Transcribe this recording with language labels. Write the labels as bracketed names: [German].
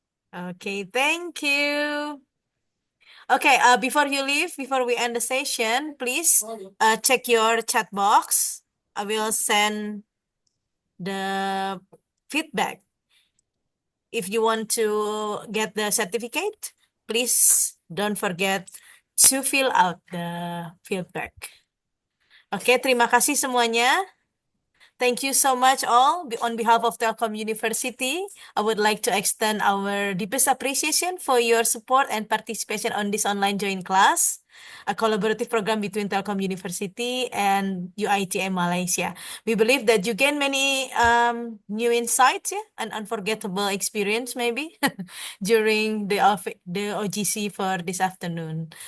[English] Okay, thank you. Okay, before you leave, before we end the session, please check your chat box. I will send the feedback. If you want to get the certificate, please don't forget to fill out the feedback. [Indonesian] Oke, terima kasih semuanya. [English] Thank you so much all. On behalf of Telkom University, I would like to extend our deepest appreciation for your support and participation on this online joint class, a collaborative program between Telkom University and UITM Malaysia. We believe that you gain many new insights, yeah, and unforgettable experience maybe during the OGC for this afternoon.